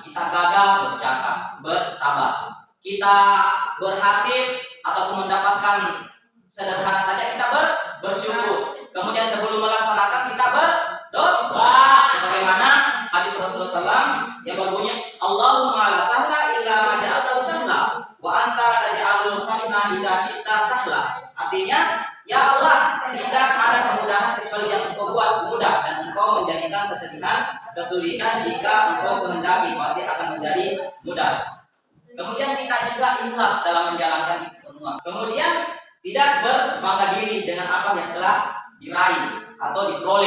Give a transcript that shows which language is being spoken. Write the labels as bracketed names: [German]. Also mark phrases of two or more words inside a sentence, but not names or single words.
[Indonesian] Kita gagal bersabar. Kita berhasil ataupun mendapatkan sederhana saja, kita bersyukur. Kemudian sebelum melaksanakan kita berdoa. Sebagaimana hadis Rasulullah SAW yang berbunyi, [Arabic] اللهم لا سهل إلا ما جعلته سهلا وأنت تجعل الحسنا إذا شئت سهلا. [Indonesian] Artinya, ya Allah, tidak ada kemudahan kecuali yang Engkau buat mudah, dan Engkau menjadikan kesedihan, kesulitan jika Engkau kehendaki pasti akan menjadi mudah. Kemudian kita juga ikhlas dalam menjalankan itu semua. Kemudian tidak berbangga diri dengan apa yang telah diraih atau diperoleh.